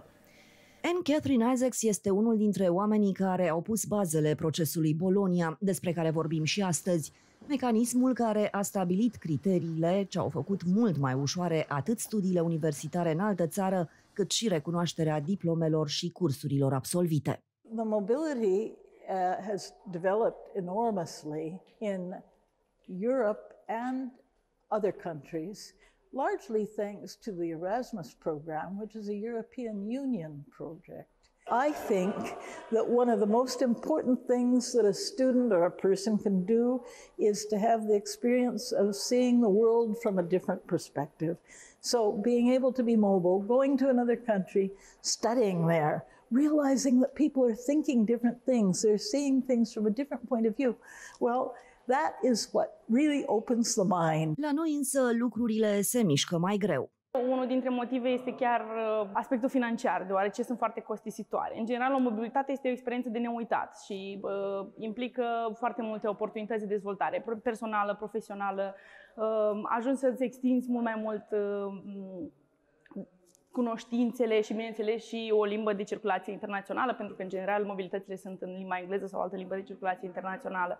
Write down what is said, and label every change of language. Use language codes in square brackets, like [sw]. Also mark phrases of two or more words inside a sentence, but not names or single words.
[ro] Anne Catherine Isaacs este unul dintre oamenii care au pus bazele procesului Bologna, despre care vorbim și astăzi, mecanismul care a stabilit criteriile ce au făcut mult mai ușoare atât studiile universitare în altă țară, cât și recunoașterea diplomelor și cursurilor absolvite. [en] The mobility has developed enormously in Europe and other countries, largely thanks to the Erasmus program, which is a European Union project. I think that one of the most important things that a student or a person can do is to have the experience of seeing the world from a different perspective. So being able to be mobile, going to another country, studying there, realizing that people are thinking different things, they're seeing things from a different point of view. Well, that is what really opens the mind. [ro] La noi însă lucrurile se mișcă mai greu. Unul dintre motive este chiar aspectul financiar, deoarece sunt foarte costisitoare. În general, o mobilitate este o experiență de neuitat și implică foarte multe oportunități de dezvoltare personală, profesională. Ajungi să-ți extinzi mult mai mult cunoștințele și, bineînțeles, și o limbă de circulație internațională, pentru că, în general, mobilitățile sunt în limba engleză sau altă limbă de circulație internațională.